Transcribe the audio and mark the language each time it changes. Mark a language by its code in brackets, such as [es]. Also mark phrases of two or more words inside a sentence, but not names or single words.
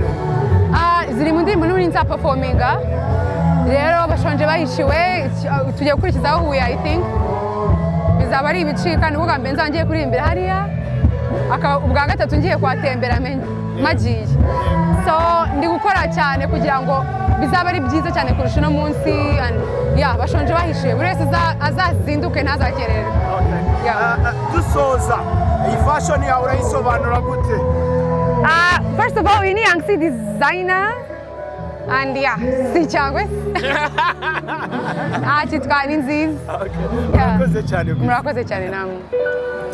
[rw] ziri mu ndirimbo n'ubundi nzaperforminga rero bashonje bahishiwe tugiye gukurikizaho huye [en] I think [rw] bizaba ari ibicika nibwo bwa mbere nzangiye kuririmbira hariya ubwa gatatu ngiye kuhatembera magiye so ndi gukora cyane kugira ngo bizaba ari byiza cyane kurusha uno munsi bashonje bahishiwe buri wese azazinduke ntazakerere dusoza iyi fashion yawe urayisobanura gute [en] first of all [rw] iyi ni [en] Young designer [rw] and si cyangwa cyitwa ni nziza murakoze cyane murakoze cyane namwe